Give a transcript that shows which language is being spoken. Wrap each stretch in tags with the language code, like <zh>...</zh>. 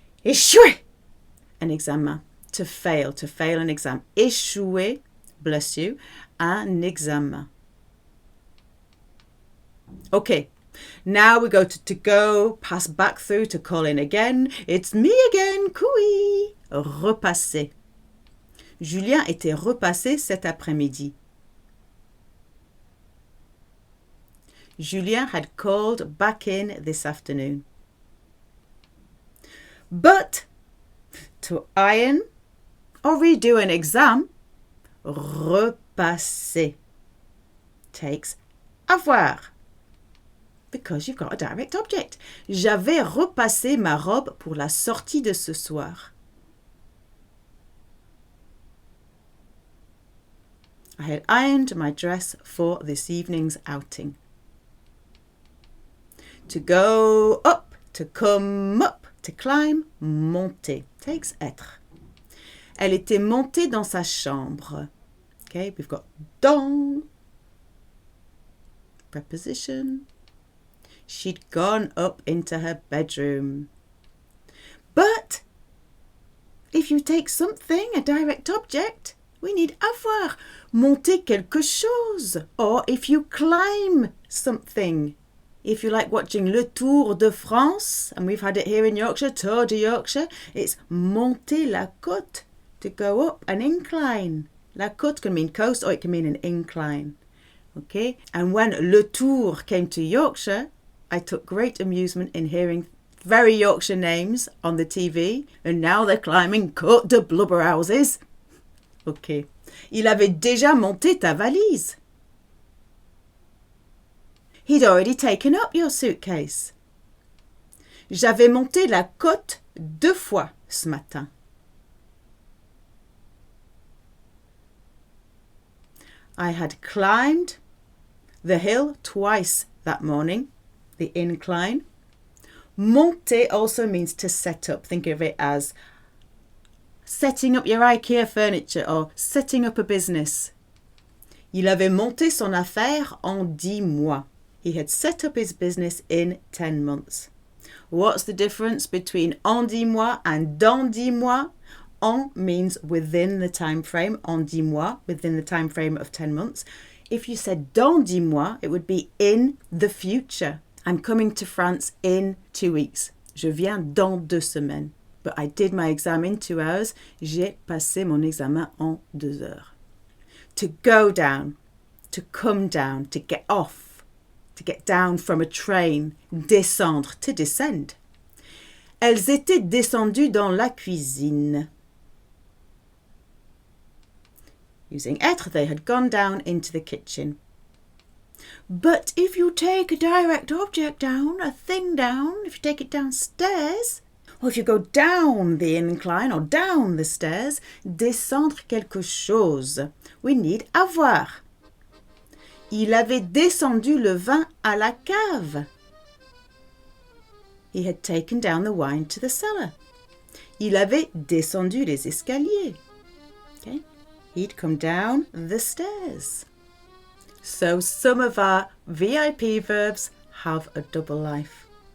<fr>Échouer un examen.</fr> <en>To fail an exam.</en> <fr>Échouer,</fr> <en>bless you,</en> <fr>un examen.</fr> <en>Okay. Now we go to go, pass back through, to call in again. It's me again, couille. Repasser.</en> <fr>Julien était repassé cet après-midi.</fr> <en>Julien had called back in this afternoon. But to iron or redo an exam, repasser takes avoir. Because you've got a direct object. J'avais repassé ma robe pour la sortie de ce soir. I had ironed my dress for this evening's outing. To go up, to come up, to climb, monter. Takes être.</en> <fr>Elle était montée dans sa chambre.</fr> <en>Okay, we've got dans. Preposition. She'd gone up into her bedroom. But if you take something, a direct object, we need avoir.</en> <fr>Monter quelque chose.</fr> <en>Or if you climb something. If you like watching Le Tour de France, and we've had it here in Yorkshire, Tour de Yorkshire, it's</en> <fr>monter la côte,</fr> <en>to go up an incline. La côte can mean coast or it can mean an incline. Okay? And when Le Tour came to Yorkshire, I took great amusement in hearing very Yorkshire names on the TV, and now they're climbing Côte de Blubberhouses. Okay.</en> <fr>Il avait déjà monté ta valise.</fr> <en>He'd already taken up your suitcase.</en> <fr>J'avais monté la côte 2 fois ce matin.</fr> <en>I had climbed the hill twice that morning, the incline. Monter also means to set up. Think of it as setting up your IKEA furniture or setting up a business.</en> <fr>Il avait monté son affaire en 10 mois.</fr> <en>He had set up his business in 10 months. What's the difference between</en> <fr>en 10 mois</fr> <en>and</en> <fr>dans 10 mois?</fr> <en>En means within the time frame,</en> <fr>en 10 mois,</fr> <en>within the time frame of 10 months. If you said</en> <fr>dans 10 mois,</fr> <en>it would be in the future. I'm coming to France in 2 weeks.</en> <fr>Je viens dans 2 semaines.</fr> <en>But I did my exam in 2 hours.</en> <fr>J'ai passé mon examen en 2 heures.</fr> <en>To go down, to come down, to get off, to get down from a train. Descendre, to descend.</en> <fr>Elles étaient descendues dans la cuisine.</fr> <en>Using être, they had gone down into the kitchen. But if you take a direct object down, a thing down, if you take it downstairs, or if you go down the incline or down the stairs,</en> <fr>descendre quelque chose.</fr> <en>We need avoir.</en> <fr>Il avait descendu le vin à la cave.</fr> <en>He had taken down the wine to the cellar.</en> <fr>Il avait descendu les escaliers.</fr> <en>Okay? He'd come down the stairs. So some of our VIP verbs have a double life.</en>